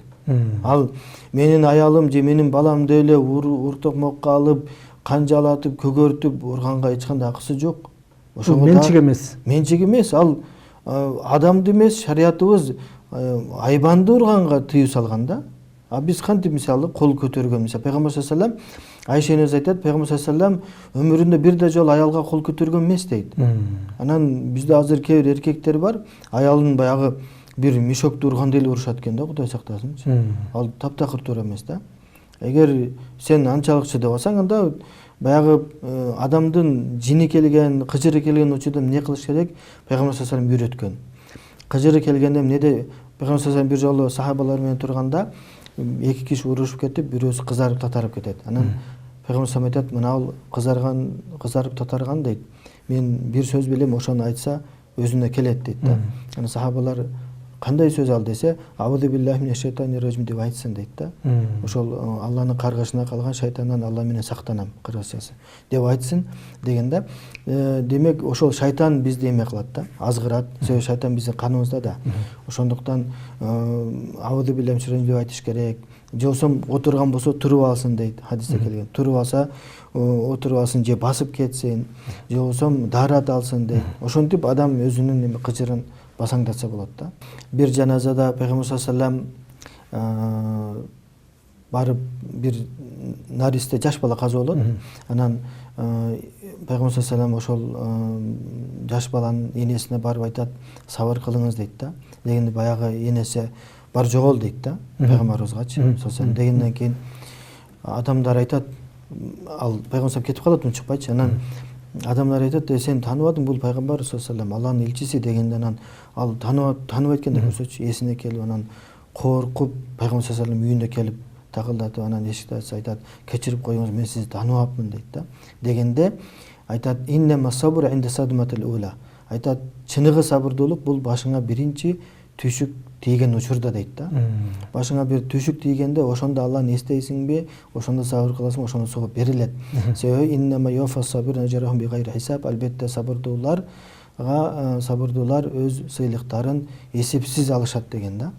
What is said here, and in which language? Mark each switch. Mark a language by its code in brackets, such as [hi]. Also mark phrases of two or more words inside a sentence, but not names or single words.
[ky] Ал менин аялым же менин баламды эле уртокмокко алып, канжалатып, көгөртүп урганга эч кандай акысы жок. Ошол менчик эмес. Менчик эмес, ал адамды эмес, шариятыбыз айбанды урганга тыюу салган да. Биз кантип мисалы кол көтөргөн, мисалы Пайгамбар [ar] صلى الله عليه وسلم, [ky] Айша энебиз айтат, Пайгамбар [ar] صلى الله عليه وسلم [ky] өмүрүндө бир да жолу аялга кол көтөргөн эмес дейт. Анан бизде азыр кээ бир эркектер бар, аялын баягы бир мешокто ургандай эле урушат экен да, Кудай сактасынчы. Ал таптакыр туура эмес да. Эгер сен анчалык чыдап алсаң, анда баягы адамдын жини келген, кыжыры келген учурда эмне кылыш керек? Пайгамбар [ar] صلى الله عليه وسلم [ky] үйрөткөн. Кыжыры келгенде эмнеде? Пайгамбар [ar] صلى الله عليه وسلم [ky] бир жолу сахабалар менен турганда, эки киши урушуп кетип, бирөөсү кызарып татарып кетет. Анан Пайгамбар [ar] صلى الله عليه وسلم [ky] айтат, мына кызарып татарган дейт. Мен бир сөз билем, ошону айтса өзүнө келет дейт да. Анан сахабалар кандай сөз ал десе, [ar] أعوذ بالله من الشيطان الرجيم [ky] деп айтсын дейт да. Ошол Алланын каргышына калган шайтандан Алла менен сактанам, кыргызчасы деп айтсын дегенде, демек ошол шайтан бизди эме кылат да, азгырат. Себеби шайтан биздин каныбызда да. Ошондуктан [ar] أعوذ بالله من الرجيم [ky] деп айтыш керек. Же болсо отурган болсо туруп алсын дейт, хадисте келген. Туруп алса отуруп алсын, же басып кетсин, же болсо даарат алсын дейт. Ошентип адам өзүнүн эме кыжырын басаңдатса болот да. Бир жаназада Пайгамбар [ar] صلى الله عليه وسلم [ky] барып бир наристе жаш бала каза болот. Анан Пайгамбар [ar] صلى الله عليه وسلم [ky] ошол жаш баланын энесине барып айтат, сабыр кылыңыз дейт да. Дегенде баягы энеси бар жогол дейт да, пайгамбарыбызгачы саллаллаху дегенден кийин адамдар айтат, ал пайгамбар кетип калат, унчукпайчы. Анан адамдар айтат, сен тааныбадың, бул пайгамбар [ar] صلى الله عليه وسلم, [ky] Алланын элчиси дегенде, анан ал тааныбайт экен деп көрсөчү, эсине келип, анан коркуп пайгамбар [ar] صلى الله عليه وسلم [ky] үйүнө келип такылдатып, анан эшикти ачса айтат, кечирип коюңуз, мен сизди тааныбапмын дейт да. Дегенде айтат, [ar] إنما الصبر عند الصدمة الأولى. [ky] Айтат, чыныгы сабырдуулук бул башыңа биринчи түйшүк тийген учурда дейт да. Башыңа бир түйшүк тийгенде ошондо Алланы эстейсиңби, ошондо сабыр кыласың, ошондо сого берилет. [ar] Себеби إنما يوفى الصابرون أجرهم بغير حساب. [ky] Албетте сабырдуулар өз сыйлыктарын эсепсиз алышат деген да.